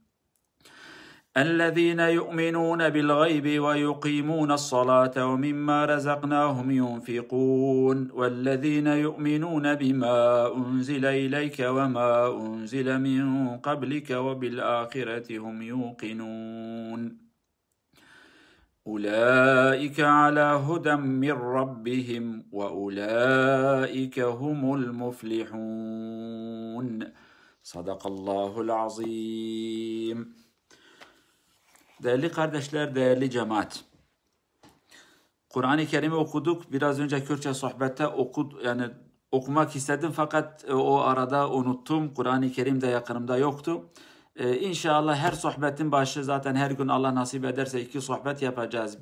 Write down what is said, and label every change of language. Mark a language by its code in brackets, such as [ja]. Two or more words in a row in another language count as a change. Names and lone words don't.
[ar] الذين يؤمنون بالغيب ويقيمون الصلاة ومما رزقناهم ينفقون والذين يؤمنون بما أنزل إليك وما أنزل من قبلك وبالآخرة هم يوقنون أولئك على هدى من ربهم وأولئك هم المفلحون صدق الله العظيم. [tr] Değerli kardeşler, değerli cemaat. Kur'an-ı Kerim'i okuduk. Biraz önce Kürtçe sohbette okumak istedim fakat o arada unuttum. Kur'an-ı Kerim de yakınımda yoktu. İnşallah her sohbetin başı zaten her gün Allah nasip ederse 2 sohbet yapacağız.